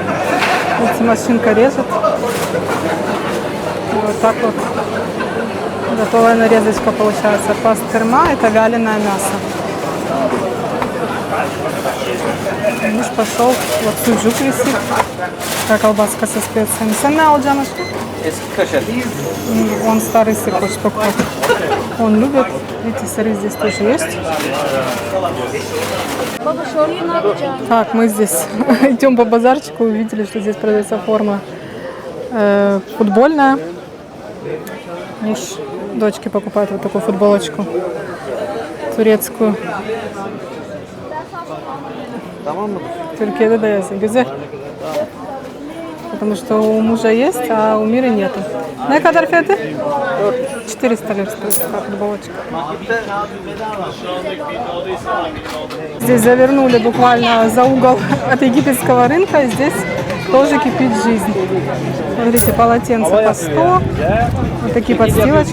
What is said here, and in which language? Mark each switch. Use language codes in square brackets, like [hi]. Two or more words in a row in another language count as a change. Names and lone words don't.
[ru] Видите, машинка режет. Вот так вот готовая нарезочка получается. Пастерма – это вяленое мясо. Муж пошел, вот суджук висит, такая колбаска со специями. [tr] Sen ne alacaksın aşkım? Eski kaşar. [ru] Он старый сыр хочет покупать. Он любит. Видите, сыры здесь тоже есть. [tr] Baba şoryu ne yapacaksın? [ru] Так, мы здесь идем по базарчику, увидели, что здесь продается форма футбольная. Муж дочке покупает вот такую футболочку турецкую. [tr] Türkiye'de de yazın. Güzel. [ru] Потому что у мужа есть, а у Миры нету. [tr] Ne kadar fiyatı? [ru] 400 лир стоит такая футболочка. Здесь завернули буквально за угол от египетского рынка. И здесь тоже кипит жизнь. Смотрите, полотенца по 100. Вот такие подстилочки.